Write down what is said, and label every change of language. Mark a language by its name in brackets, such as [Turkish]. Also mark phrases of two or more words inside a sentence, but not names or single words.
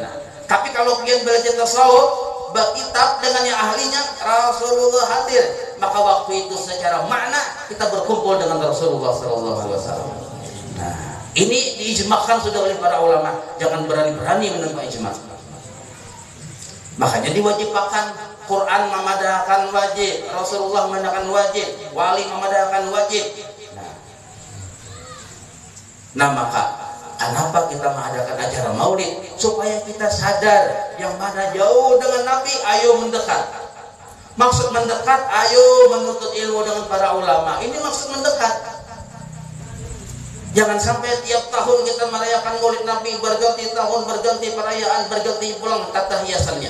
[Indonesian] Tapi kalau kalian belajar tasawuf, berkitab dengan yang ahlinya Rasulullah hadir, maka waktu itu secara makna kita berkumpul dengan Rasulullah SAW. Nah, ini diijmakan sudah oleh para ulama. Jangan berani-berani menentang ijma. Makanya diwajibkan Quran memadahkan wajib, Rasulullah memadahkan wajib, wali memadahkan wajib. Nah maka kenapa kita mengadakan acara maulid? Supaya kita sadar yang mana jauh dengan Nabi, ayo mendekat. Maksud mendekat, ayo menuntut ilmu dengan para ulama. Ini maksud mendekat. Jangan sampai tiap tahun kita merayakan maulid Nabi, berganti tahun, berganti perayaan, berganti pulang tata hiasannya.